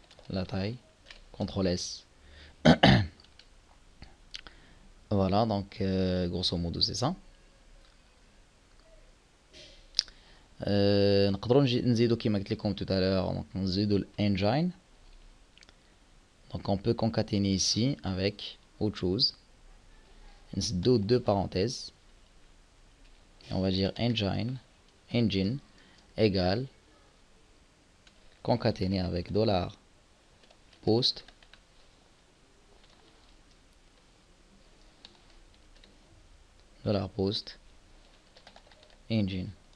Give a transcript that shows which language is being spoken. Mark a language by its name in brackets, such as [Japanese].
[French] La taille, CTRL S. Voilà, donc grosso modo c'est ça. [Arabic] نقدروا نزيدو كيما قلت لكم [French] tout à l'heure, [Arabic] donc نزيدو l'engine. [French] Donc on peut concaténer ici avec autre chose. Deux parenthèses. Et on va dire engine égale concaténer avec $post $post engine.